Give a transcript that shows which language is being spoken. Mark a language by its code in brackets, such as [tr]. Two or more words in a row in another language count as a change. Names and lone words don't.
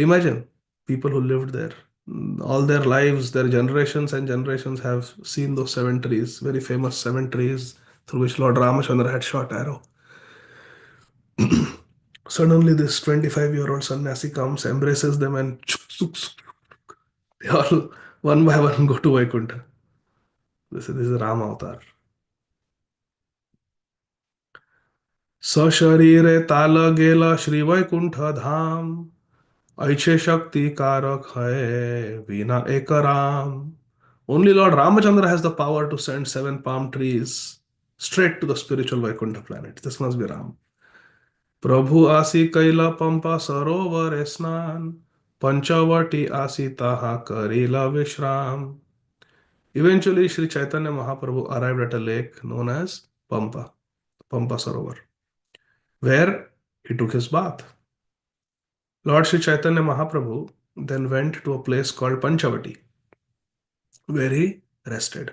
[en] Imagine people who lived there. All their lives, their generations and generations have seen those 7 trees, very famous 7 trees through which Lord Ramachandra had shot arrow. Suddenly, this 25-year-old sannyasi comes, embraces them, and they all One by one go to Vaikuntha. This is Ram avatar. [bn] সশরীরে তাল গেলা শ্রী বৈকুণ্ঠ ধাম ঐছে শক্তি কারক হয় বিনা এক রাম. [en] Only Lord Ramachandra has the power to send seven palm trees straight to the spiritual Vaikuntha planet. This must be Ram. [bn] প্রভু আসি কৈলা পম্পা সরোবর স্নান পঞ্চবটী আসি তাহা করিলা বিশ্রাম. [en] Eventually, Sri Chaitanya Mahaprabhu arrived at a lake known as Pampa Sarovar, where he took his bath. Lord Sri Chaitanya Mahaprabhu then went to a place called Panchavati, where he rested.